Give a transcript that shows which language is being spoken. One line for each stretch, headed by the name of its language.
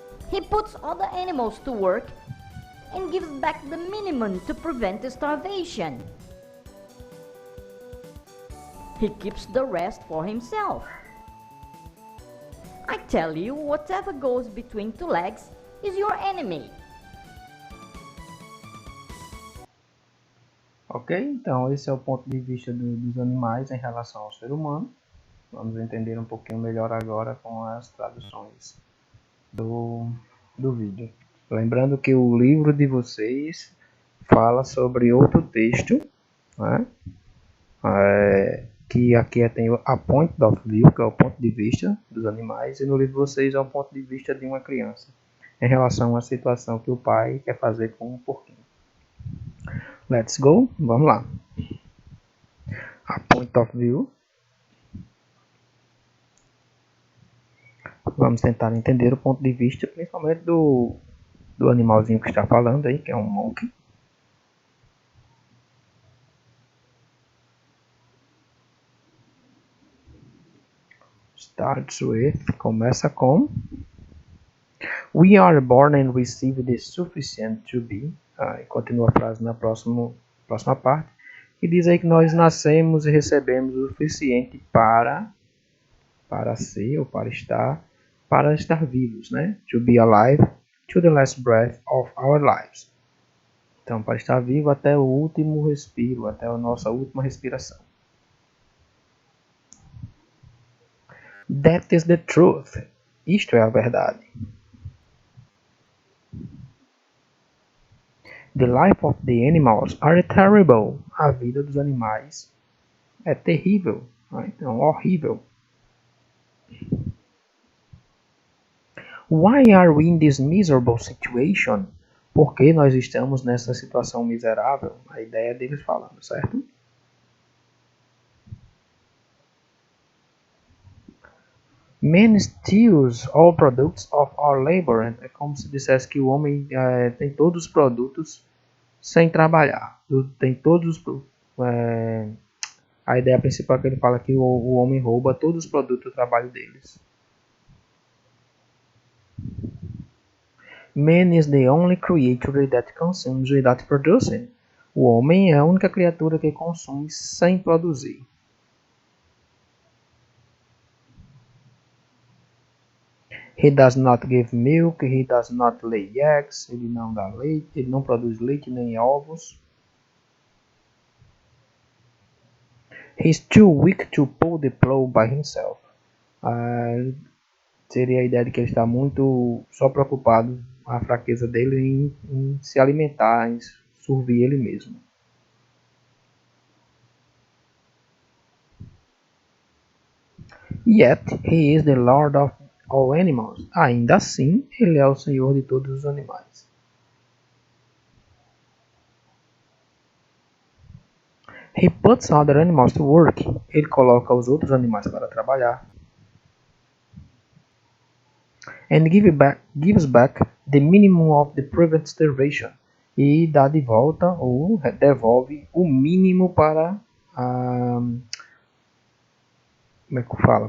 English: He puts all the animals to work and gives back the minimum to prevent starvation. He keeps the rest for himself. I tell you, whatever goes between two legs is your enemy.
Portuguese: Ok, então esse é o ponto de vista dos animais em relação ao ser humano. Vamos entender um pouquinho melhor agora com as traduções do vídeo. Lembrando que o livro de vocês fala sobre outro texto, né? Que aqui tem
English: a point of view,
Portuguese: que é o ponto de vista dos animais, e no livro de vocês é o ponto de vista de uma criança, em relação à situação que o pai quer fazer com um porquinho.
English: Let's go,
Portuguese: vamos lá.
English: A point of view.
Portuguese: Vamos tentar entender o ponto de vista, principalmente do animalzinho que está falando aí, que é um monkey.
English: Starts with,
Portuguese: começa com
English: We are born and receive the sufficient to be.
Portuguese: E continua a frase na próxima parte, que diz aí que nós nascemos e recebemos o suficiente para ser ou para estar vivos, né?
English: To be alive to the last breath of our lives.
Portuguese: Então, para estar vivo até o último respiro, até a nossa última respiração.
English: That is the truth.
Portuguese: Isto é a verdade.
English: The life of the animals are terrible.
Portuguese: A vida dos animais é terrível, né? Então, horrível.
English: Why are we in this miserable situation?
Portuguese: Por que nós estamos nessa situação miserável? A ideia deles falando, certo?
English: Man steals all products of our labor.
Portuguese: É como se dissesse que o homem tem todos os produtos sem trabalhar. Tem todos a ideia principal que ele fala é que o homem rouba todos os produtos do trabalho deles.
English: Man is the only creature that consumes without producing.
Portuguese: O homem é a única criatura que consome sem produzir.
English: He does not give milk, he does not lay eggs.
Portuguese: Ele não dá leite, ele não produz leite nem ovos.
English: He's too weak to pull the plow by himself.
Portuguese: Seria a ideia de que ele está muito só preocupado, a fraqueza dele em se alimentar, em servir ele mesmo.
English: Yet he is the Lord of all animals.
Portuguese: Ainda assim, ele é o Senhor de todos os animais.
English: He puts other animals to work.
Portuguese: Ele coloca os outros animais para trabalhar.
English: And gives back the minimum of the prevent starvation.
Portuguese: E dá de volta ou devolve o mínimo para como é que fala?